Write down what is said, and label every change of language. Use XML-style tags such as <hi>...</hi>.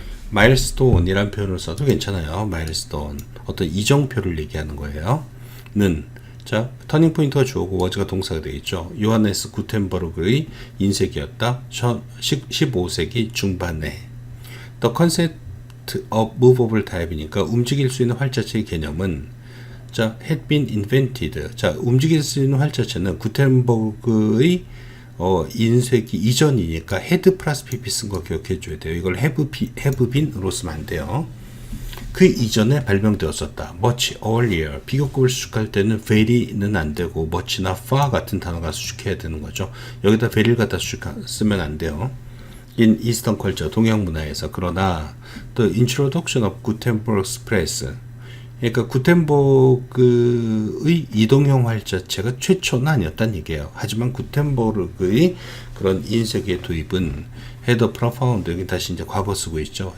<ko>마일스톤이란 표현을 써도 괜찮아요. 마일스톤. 어떤 이정표를 얘기하는 거예요. 는. 자, 터닝 포인트가 주어고 워즈가 동사가 되겠죠. 요하네스 구텐버그의 인쇄기였다. 15세기 중반에.</ko> <en>The concept of movable type</en> <ko>이니까 움직일 수 있는 활자체의 개념은 자,</ko> <en>had been invented.</en> <ko>자, 움직일 수 있는 활자체는 구텐버그의 인쇄기 이전이니까 had 플러스 pp 쓴 거 기억해 줘야 돼요. 이걸 have been으로 쓰면 안 돼요. 그 이전에 발명되었었다.</ko> <en>much earlier.</en> <ko>비교급을 수식할 때는 very는 안 되고 much나 far 같은 단어가 수식해야 되는 거죠. 여기다 very를 갖다 쓰면 안 돼요.</ko> <en>in Eastern culture,</en> <ko>동양 문화에서. 그러나</ko> <en>the introduction of Gutenberg's press,</en> <ko>그러니까 구텐버그의 이동형 활자체가 최초는 아니었다는 얘기예요. 하지만 구텐버그의 그런 인쇄기의 도입은</ko> <en>had a profound,</en> <ko>여기 다시 이제 과거 쓰고 있죠.</ko>